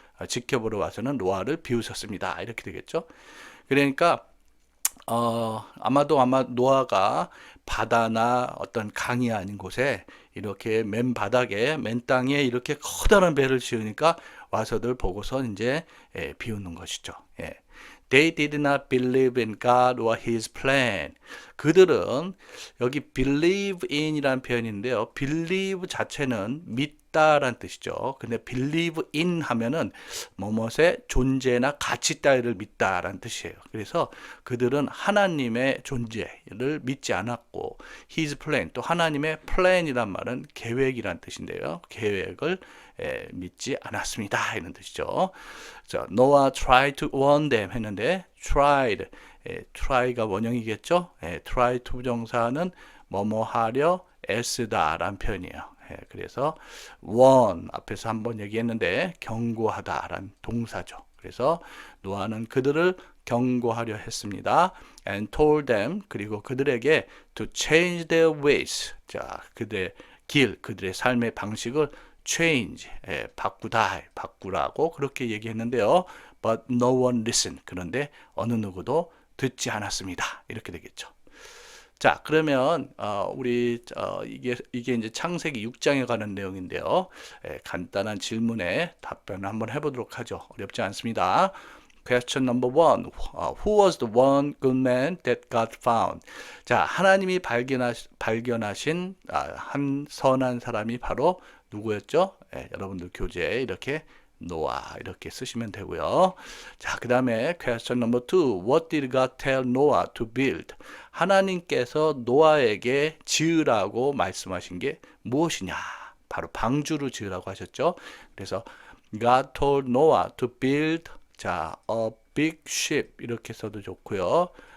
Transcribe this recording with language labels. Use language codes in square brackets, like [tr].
[ko] 지켜보러 와서는 노아를 비웃었습니다. 이렇게 되겠죠. 그러니까 아마 노아가 바다나 어떤 강이 아닌 곳에 이렇게 맨 바닥에 맨 땅에 이렇게 커다란 배를 지으니까 와서들 보고서 이제 비웃는 것이죠. [en] They did not believe in God or His plan. [ko] 그들은 여기 believe in이라는 표현인데요. believe 자체는 믿다라는 뜻이죠. 근데 believe in 하면은 뭐뭇의 존재나 가치 따위를 믿다라는 뜻이에요. 그래서 그들은 하나님의 존재를 믿지 않았고 [en] His plan, [ko] 또 하나님의 plan이란 말은 계획이란 뜻인데요. 계획을 믿지 않았습니다. 이런 뜻이죠. [en] 자, Noah tried to warn them [ko] 했는데 [en] tried, [ko] try가 원형이겠죠. try to 부정사는 뭐뭐 하려 애쓰다라는 표현이에요. 그래서 warn 앞에서 한번 얘기했는데 경고하다라는 동사죠. 그래서 노아는 그들을 경고하려 했습니다. [en] And told them, [ko] 그리고 그들에게 [en] to change their ways. [ko] 자, 그들의 길, 그들의 삶의 방식을 change, 바꾸라고 그렇게 얘기했는데요. [en] But no one listened. [ko] 그런데 어느 누구도 듣지 않았습니다. 이렇게 되겠죠. 자, 그러면 이게 이제 창세기 6장에 관한 내용인데요. 간단한 질문에 답변을 한번 해보도록 하죠. 어렵지 않습니다. [en] Question number one. Who was the one good man that God found? [ko] 자, 하나님이 발견하신 한 선한 사람이 바로 누구였죠? 여러분들 교재에 이렇게 노아 이렇게 쓰시면 되고요. 자, 그 다음에 [en] question number two. What did God tell Noah to build? [ko] 하나님께서 노아에게 지으라고 말씀하신 게 무엇이냐? 바로 방주를 지으라고 하셨죠. [en] 그래서 God told Noah to build, 자, a big ship [ko] 이렇게 써도 좋고요.